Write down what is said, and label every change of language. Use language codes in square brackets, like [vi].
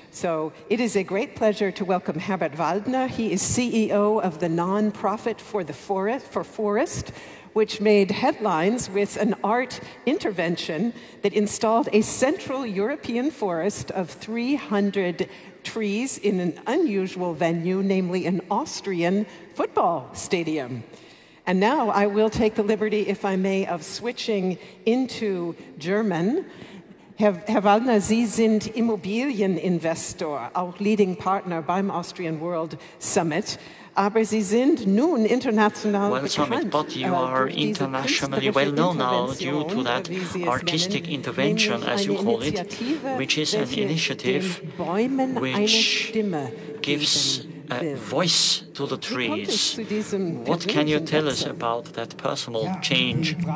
[en] So it is a great pleasure to welcome Herbert Waldner. He is CEO of the nonprofit for Forest, which made headlines with an art intervention that installed a Central European forest of 300 trees in an unusual venue, namely an Austrian football stadium. And now I will take the liberty, if I may, of switching into German. [de] Herr Waldner, Sie sind Immobilieninvestor, auch Leading Partner beim Austrian World Summit. Aber Sie sind nun international bekannt. [en] But you are internationally well known now due to that artistic intervention, as you call it, which is an initiative which gives a voice to the trees. What can you tell us about that personal change?